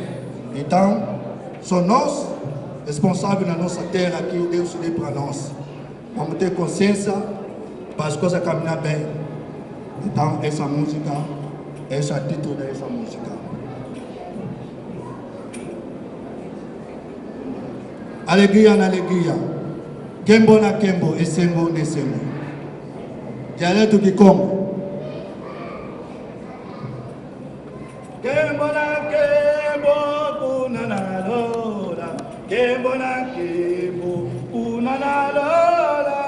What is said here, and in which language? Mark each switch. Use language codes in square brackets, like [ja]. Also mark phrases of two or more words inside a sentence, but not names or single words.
[pt] Então, só nós responsáveis na nossa terra que o Deus deu para nós. Vamos ter consciência para as coisas caminhar bem. Então, essa música, esse é o título dessa música. Alegria na alegria. [kg] Kembo na kembo, esembo nesembo. [pt] Dialeto Kikongo. [kg] Kembo na kembo, unana lola. Kembo na kembo, unana lola.